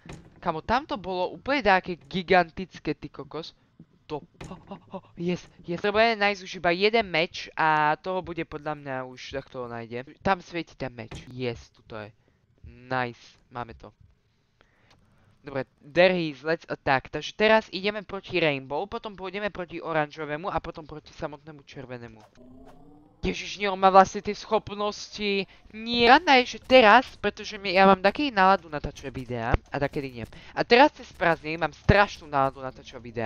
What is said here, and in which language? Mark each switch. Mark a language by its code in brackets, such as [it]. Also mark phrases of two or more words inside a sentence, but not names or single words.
[sk] Kamo, tamto bolo úplne také gigantické, ty kokos. [en] Yes. [sk] Treba nájsť už iba jeden meč a toho bude podľa mňa už, tak toho nájde. Tam svieti ten meč. Yes, tuto je. Nice, máme to. Dobre, [en] there he is, let's attack. [sk] Takže teraz ideme proti Rainbow, potom pôjdeme proti oranžovému a potom proti samotnému červenému. Ježiš, on má vlastne tie schopnosti. Nie. Rada je, že teraz, pretože ja mám taký náladu natáčať videá a takedy nie. A teraz cez prázdniny mám strašnú náladu natáčať videá.